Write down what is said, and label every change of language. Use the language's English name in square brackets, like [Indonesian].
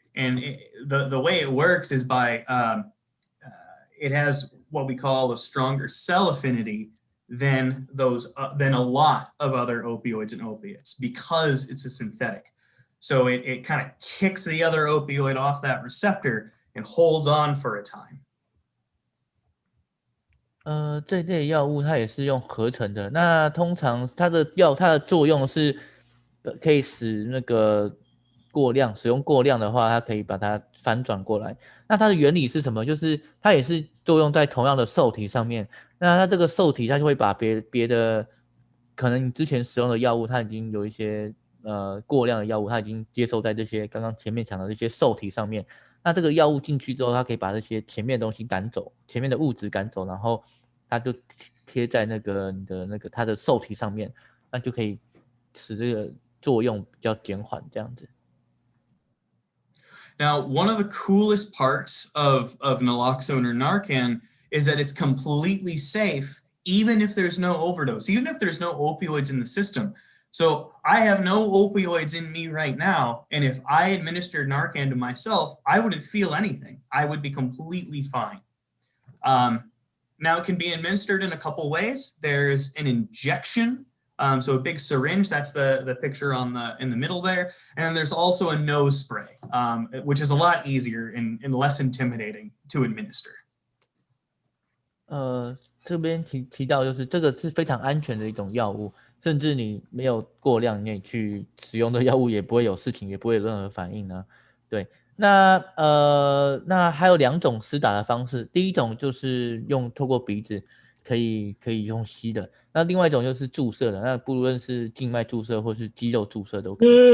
[English] And the way it works is by, it has what we call a stronger cell affinity than a lot of other opioids and opiates, because it's a synthetic. So it kind of kicks the other opioid off that receptor and holds on for a time. [Chinese] 这类药物它也是用合成的。那通常它的作用是可以使那个使用过量的话，它可以把它反转过来。那它的原理是什么？就是它也是作用在同样的受体上面。那它这个受体它就会把别的可能你之前使用的药物，它已经有一些过量的药物，它已经接受在这些刚刚前面讲的这些受体上面。那这个药物进去之后，它可以把这些前面的东西赶走，前面的物质赶走，然后它就贴在你的它的受体上面，那就可以使这个作用比较减缓这样子。 [English] Now, one of the coolest parts of naloxone or Narcan is that it's completely safe, even if there's no overdose, even if there's no opioids in the system. So I have no opioids in me right now, and if I administered Narcan to myself, I wouldn't feel anything. I would be completely fine. Now, it can be administered in a couple ways. There's an injection, so a big syringe, that's the picture in the middle there, and then there's also a nose spray, which is a lot easier and less intimidating to administer. [Chinese] 这边提到就是这个是非常安全的一种药物。甚至你没有过量，你也去使用的药物也不会有事情，也不会有任何反应呢。对，那还有2种施打的方式，第一种就是透过鼻子，可以用吸的，那另外一种就是注射的，那不论是静脉注射或是肌肉注射都可以。